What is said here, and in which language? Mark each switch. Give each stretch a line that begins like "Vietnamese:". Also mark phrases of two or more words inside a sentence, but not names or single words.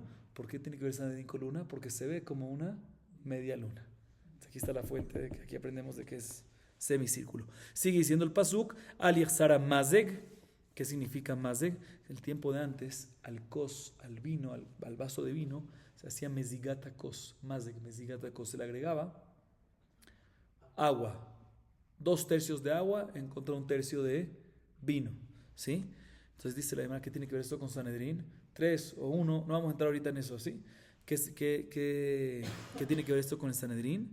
Spanish: ¿Por qué tiene que ver Sanedrín con luna? Porque se ve como una media luna. Aquí está la fuente, de que aquí aprendemos de que es semicírculo. Sigue diciendo el pasuk,
Hebrew: Al Yechzara Mazeg.
Spanish: ¿Qué significa Mazeg? El tiempo de antes,
Hebrew: al kos,
Spanish: al vino, al vaso de vino, se hacía
Hebrew: mezigata kos. Mazeg, mezigata kos.
Spanish: Se le agregaba agua. 2/3 de agua en contra de 1/3 de vino. ¿Sí? Entonces dice la demás, ¿qué tiene que ver esto con Sanedrín? 3 o 1, no vamos a entrar ahorita en eso, ¿sí? ¿Qué tiene que ver esto con el Sanedrín?